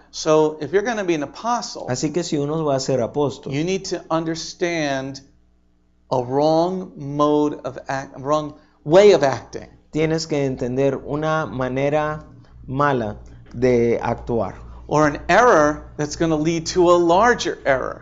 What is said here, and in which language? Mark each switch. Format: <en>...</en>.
<en>So if you're going to be an apostle,</en> <es>Así que si uno va a ser apóstol,</es> <en>you need to understand a wrong wrong way of acting.</en> <es>tienes que entender una manera mala de actuar</es> <en>Or an error that's going to lead to a larger error.</en>